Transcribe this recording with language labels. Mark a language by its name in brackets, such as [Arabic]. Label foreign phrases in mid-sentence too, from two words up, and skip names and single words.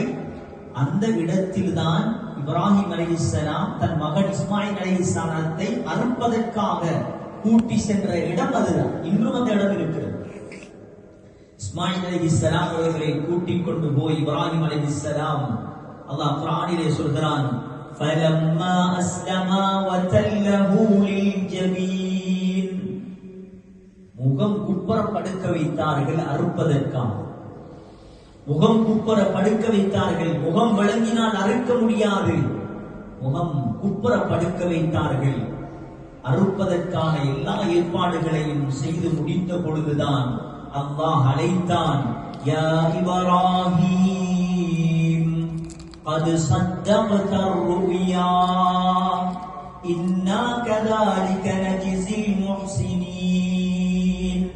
[Tamil] அந்த இடத்தில் தான் இப்ராஹிம் அலைஹிஸ்ஸலாம் தன் மகன் இஸ்மாயில் அலைஹிஸ்ஸலாத்தை அறுப்பதற்காக கூட்டி சென்ற இடம் அதுதான். இன்றும் அந்த இடம் இருக்கிறது. இஸ்மாயில் அலைஹிஸ்ஸலாம் அவர்களை கூட்டிக் கொண்டு போய் இப்ராஹிம் அலைஹிஸ்ஸலாம், அல்லாஹ் குர்ஆனிலே சொல்கிறான், [Arabic] فَلَمَّا أَسْلَمَا وَتَلَّهُ لِلْجَبِينِ. [Tamil] முகம் குப்புற படுக்க வைத்தார்கள் அறுப்பதற்காக. முகம் குப்புற படுக்க வைத்தார்கள். முகம் விளங்கினால் அறுக்க முடியாது. முகம் குப்புற படுக்க வைத்தார்கள். அறுப்பதற்கான எல்லா ஏற்பாடுகளையும் செய்து முடித்த பொழுதுதான் அல்லாஹ் அழைத்தான், [Arabic] يا إبراهيم قد صدقت الرؤيا إنا كذلك نجزي المحسنين.